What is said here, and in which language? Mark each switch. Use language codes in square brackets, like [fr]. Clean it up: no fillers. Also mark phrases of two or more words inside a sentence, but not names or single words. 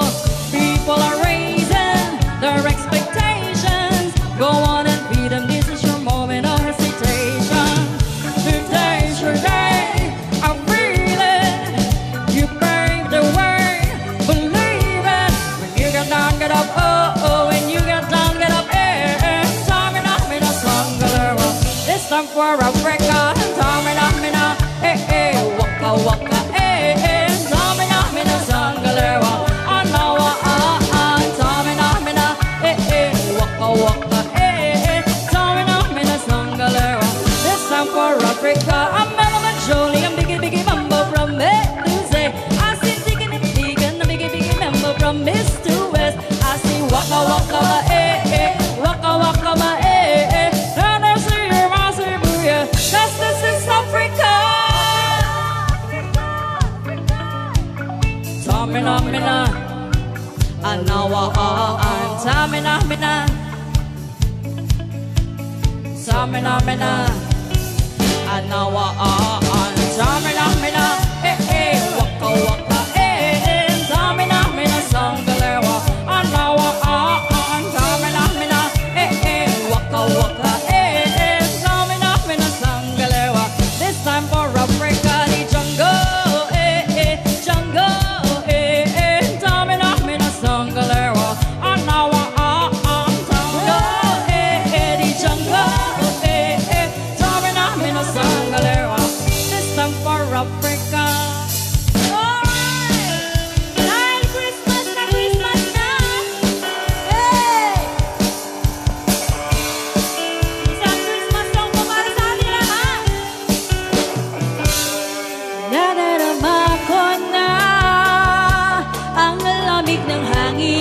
[en] People are raising their expectations. Go on and feed them, this is your moment of hesitation. Today's your day, I feel it. You pave the way, believe it. When you get down, get up, oh, oh. When you get down, get up, eh, eh. Samina, mina, sangalewa. This time for Africa. Samina, mina, eh, eh. Waka, waka, eh, eh. Samina, mina, sangalewa. Anawa, ah, ah. Samina, mina, eh, eh. Waka, waka, eh, eh. Samina, mina, sangalewa. This time for Africa. I'm Melba Jolie. I'm biggie, biggie mambo from A to Z. I see digging and digging. I'm biggie, biggie mambo from East to West. I see waka, waka, ma, eh, eh. Waka, waka, ma, eh, eh. And I see your massive booyah. Cause this is Africa. Samina, mina. Anawa, ah, ah. Samina, mina. Samina, mina. Anawa, ah, ah. Samina, mina. Eh, eh. Waka, waka, eh, eh. Samina, mina, sangalewa. Anawa, ah, ah. Samina, mina. Eh, eh. Waka, waka, eh, eh. Samina, mina, sangalewa. This time for Africa, the jungle, eh, eh. Jungle, eh, eh. Samina, mina, sangalewa. Anawa, ah, ah. Jungle, eh, eh. The jungle, eh, eh. Samina, mina, sangalewa. This time for Africa. Alright! Dahil Christmas na Christmas na! Hey! [tl] Isang Christmas song po para sa ating lahat! Nadarama ko na ang lamig ng hangin.